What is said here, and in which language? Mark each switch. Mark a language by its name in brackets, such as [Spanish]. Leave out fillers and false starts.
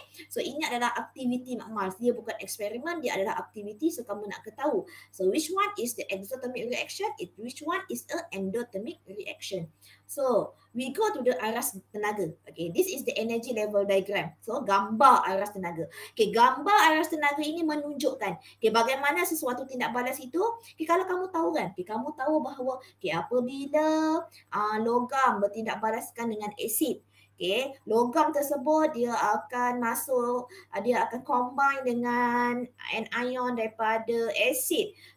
[Malay] So ini adalah aktiviti makmal. Dia bukan eksperimen, dia adalah aktiviti, so kamu nak ketahui. [English] So which one is the exothermic reaction, which one is a endothermic reaction. So we go to the [Malay] aras tenaga. [English] This is the energy level diagram. [Malay] So gambar aras tenaga. Gambar aras tenaga ini menunjukkan bagaimana sesuatu tindak balas itu. Kalau kamu tahu kan, kamu tahu bahawa apabila logam bertindak balaskan dengan asid, logam tersebut dia akan masuk, dia akan combine dengan anion daripada asid.